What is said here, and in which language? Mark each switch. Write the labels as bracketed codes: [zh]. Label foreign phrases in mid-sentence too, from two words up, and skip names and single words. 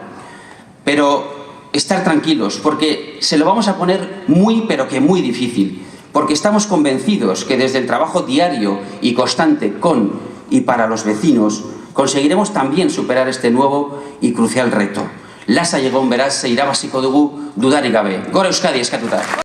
[es] Pero estar tranquilos, porque se lo vamos a poner muy, pero que muy difícil, porque estamos convencidos que desde el trabajo diario y constante con y para los vecinos conseguiremos también superar este nuevo y crucial reto. [eu] Lasa egon beraz, irabaziko dugu dudarik gabe. Gora Euskadi eskatuta.